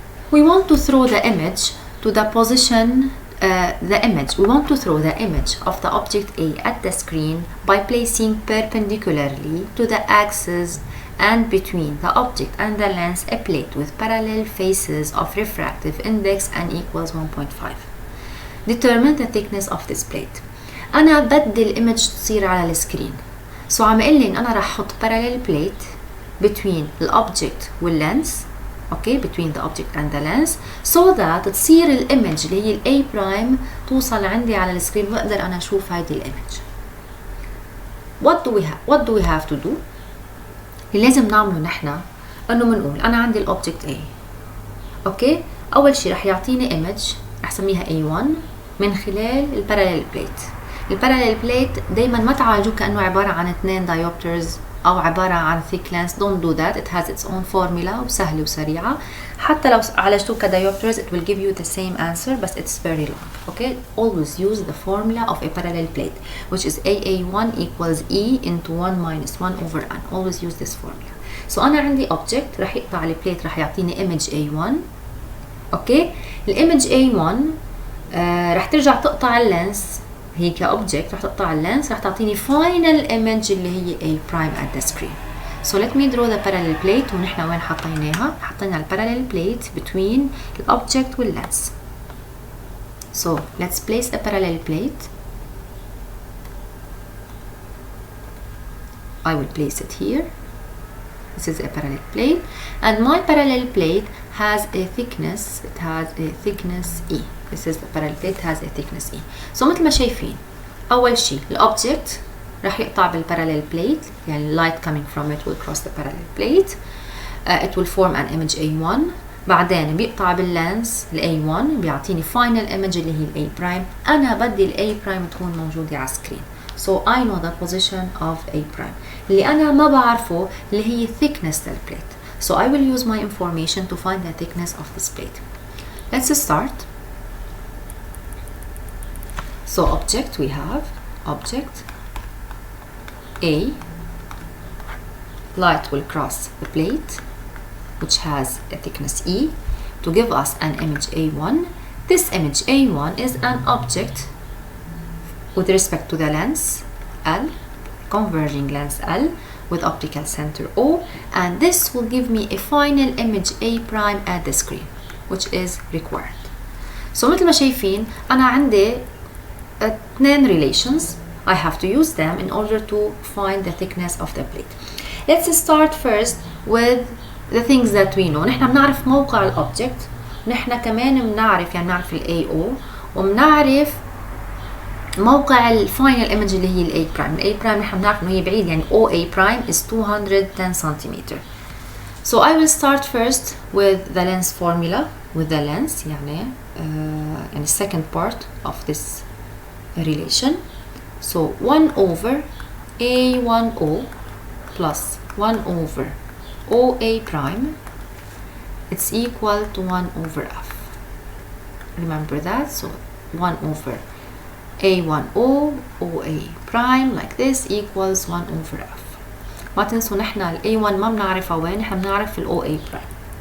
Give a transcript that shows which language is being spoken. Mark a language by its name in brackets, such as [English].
[English] We want to throw the image to the position, we want to throw the image of the object A at the screen by placing perpendicularly to the axis and between the object and the lens a plate with parallel faces of refractive index and equals 1.5. Determine the thickness of this plate. [Arabic] أنا بدي الإيمج تصير على السكرين. So عم يقول لي أنا راح أحط parallel plate between the object والlens. Okay, between the object and the lens, so that تصير الإيمج اللي هي ال A prime توصل عندي على السكرين وأقدر أنا أشوف هيدي الإيمج. What do we have to do؟ اللي لازم نعمله نحن إنه بنقول أنا عندي الأوبجكت A. أوكي، أول شيء رح يعطيني إيمج رح سميها A1 من خلال الباراليل بليت. الباراليل بليت دايما ما تعالجوه كأنه عبارة عن 2 diopters أو عبارة عن thick lens. [English] Don't do that. It has its own formula وسهلة وسريعة. حتى لو عالجتوه كdiopters it will give you the same answer but it's very long. Okay, always use the formula of a parallel plate which is AA1 equals E into 1 minus 1 over N. Always use this formula. [Arabic] So أنا عندي object رح يقطع البليت رح يعطيني image A1. أوكي، الإيمج A1 رح ترجع تقطع اللينس هي كأوبجكت رح تقطع اللينس رح تعطيني final image اللي هي A prime at the screen. [English] So let me draw the parallel plate ونحن وين حطيناها؟ حطينا ال parallel plate between the object والlens. So let's place a parallel plate. I will place it here. This is a parallel plate, and my parallel plate has a thickness. It has a thickness E. This is the parallel plate has a thickness E. So مثل ما شايفين أول شيء الأوبجكت راح يقطع بالبارallel plate، يعني light coming from it will cross the parallel plate. It will form an image A1. [Arabic] بعدين بيقطع باللانس ال A1 بيعطيني final image اللي هي ال A prime. أنا بدي ال A prime تكون موجودة على السكرين. [English] So I know the position of A prime. [Arabic] اللي أنا ما بعرفه اللي هي thickness للplate. [English] So I will use my information to find the thickness of this plate. Let's start. So object, we have object A. Light will cross the plate, which has a thickness E, to give us an image A1. This image A1 is an object with respect to the lens L, converging lens L, with optical center O, and this will give me a final image A prime at the screen, which is required. [Arabic] So مثل ما شايفين أنا عندي اثنين relations. [English] I have to use them in order to find the thickness of the plate. Let's start first with the things that we know. [Arabic] نحن بنعرف موقع الأوبجكت، نحن كمان بنعرف يعني بنعرف ال AO، وبنعرف موقع الفاينل ايمج اللي هي الاي برايم. الاي برايم نحن بنعرف انه هي بعيد، يعني OA prime is 210 centimeter. [English] So I will start first with the lens formula, with the lens يعني يعني second part of this relation. So 1 over A1O plus 1 over OA prime, it's equal to 1 over F. Remember that. So 1 over A1O OA prime like this equals 1 over F. [Arabic] ما تنسوا نحن ال A1 ما بنعرفها وين، نحن بنعرف ال OA prime.